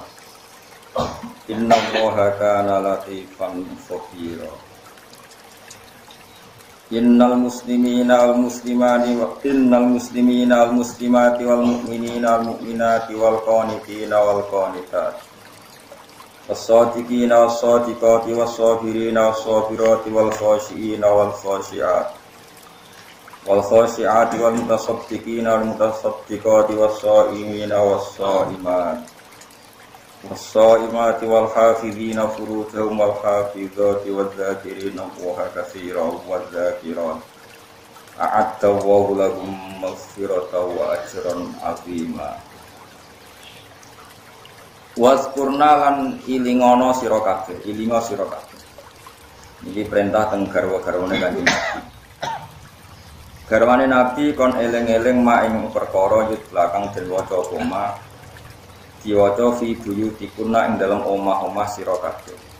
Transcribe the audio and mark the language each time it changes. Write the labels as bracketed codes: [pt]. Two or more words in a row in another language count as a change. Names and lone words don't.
[ar] إن الله كان لطيفا خبيرا. إن المسلمين والمسلمات والمؤمنين والمؤمنات والقانتين والقانتات. والصادقين والصادقات والصابرين والصابرات والخاشعين والخاشعات. والخاشعات والمتصدقين والمتصدقات والصائمين والصائمات. والصائمات والحافظين فروجهم والحافظات والذاكرين الله كثيرا والذاكرات. أعد الله لهم مغفرة وأجرا عظيما. [jv] Waskurna lan ilingono sira kabeh, ilingo sira kabeh. Iki perintah teng garwa-garwane Kanjeng Nabi. Garwane Nabi kon eling-eling mak ing perkara yut belakang den waca koma diwaca [ar] في بيوتكن [jv] ing dalam omah-omah sira kabeh.